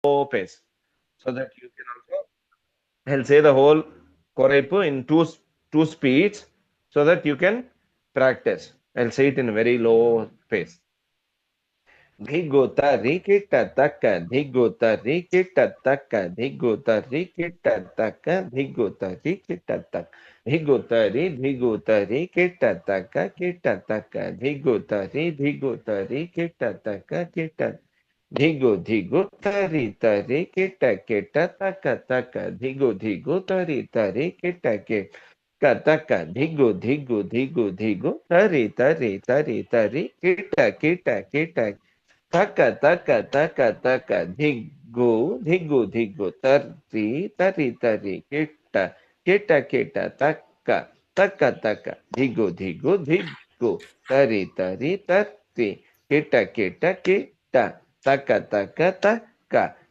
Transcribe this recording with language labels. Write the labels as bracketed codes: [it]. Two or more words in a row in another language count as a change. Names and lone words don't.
[en] pace, so that you can also, I'll say the whole Koraipu in two speeds so that you can practice. I'll say it in a very low pace. Dhiguta rikita taka dhiguta rikita taka dhiguta rikita taka dhiguta rikita taka dhiguta rikita taka kita taka dhiguta rikita taka kita dhigu tari tari kita kita taka taka dhigu tari tari kita kita kataka dhigu tari tari tari tari kita kita kita taka taka taka taka dhigu tari tari tari kita kita kita taka taka taka dhigu tari tari tari kita kita kita taka taka taka